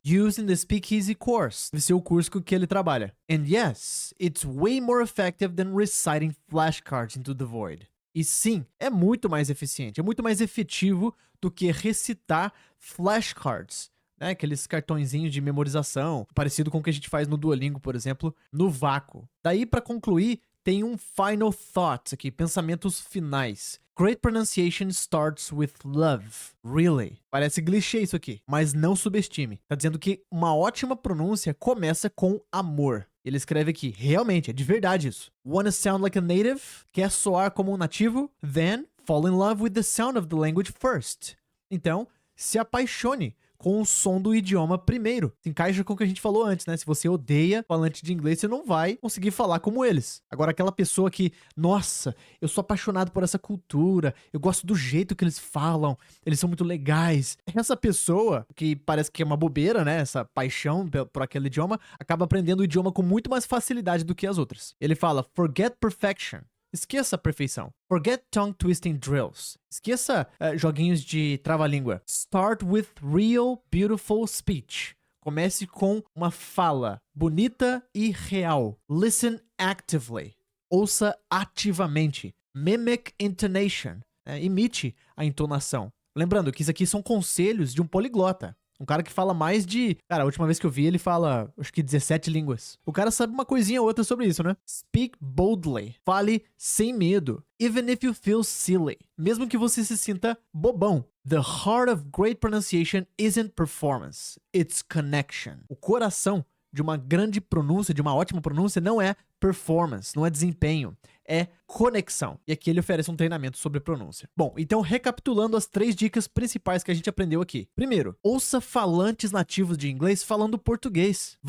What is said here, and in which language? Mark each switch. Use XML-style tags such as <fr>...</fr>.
<en>Used in the Speakeasy course.</en> <pt>Esse é o curso que ele trabalha.</pt> <en>And yes, it's way more effective than reciting flashcards into the void.</en> <pt>E sim, é muito mais eficiente, é muito mais efetivo do que recitar flashcards, né? Aqueles cartõezinhos de memorização, parecido com o que a gente faz no Duolingo, por exemplo, no vácuo. Daí, para concluir, tem um final thought aqui, pensamentos finais.</pt> <en>Great pronunciation starts with love. Really?</en> <pt>Parece clichê isso aqui, mas não subestime. Tá dizendo que uma ótima pronúncia começa com amor. Ele escreve aqui, realmente, é de verdade isso.</pt> <en>Wanna sound like a native?</en> <pt>Quer soar como um nativo?</pt> <en>Then fall in love with the sound of the language first.</en> <pt>Então, se apaixone com o som do idioma primeiro. Se encaixa com o que a gente falou antes, né? Se você odeia falante de inglês, você não vai conseguir falar como eles. Agora, aquela pessoa que, nossa, eu sou apaixonado por essa cultura, eu gosto do jeito que eles falam, eles são muito legais. Essa pessoa, que parece que é uma bobeira, né? Essa paixão por aquele idioma, acaba aprendendo o idioma com muito mais facilidade do que as outras. Ele fala,</pt> <en>forget perfection.</en> <pt>Esqueça a perfeição.</pt> <en>Forget tongue twisting drills.</en> <pt>Esqueça joguinhos de trava-língua.</pt> <en>Start with real, beautiful speech.</en> <pt>Comece com uma fala bonita e real.</pt> <en>Listen actively.</en> <pt>Ouça ativamente.</pt> <en>Mimic intonation.</en> <pt>Imite a entonação. Lembrando que isso aqui são conselhos de um poliglota. Um cara que fala mais de... Cara, a última vez que eu vi, ele fala, acho que 17 línguas. O cara sabe uma coisinha ou outra sobre isso, né?</pt> <en>Speak boldly.</en> <pt>Fale sem medo.</pt> <en>Even if you feel silly.</en> <pt>Mesmo que você se sinta bobão.</pt> <en>The heart of great pronunciation isn't performance. It's connection.</en> <pt>O coração de uma grande pronúncia, de uma ótima pronúncia, não é performance, não é desempenho, é conexão. E aqui ele oferece um treinamento sobre pronúncia. Bom, então recapitulando as 3 dicas principais que a gente aprendeu aqui. Primeiro, ouça falantes nativos de inglês falando português.</pt>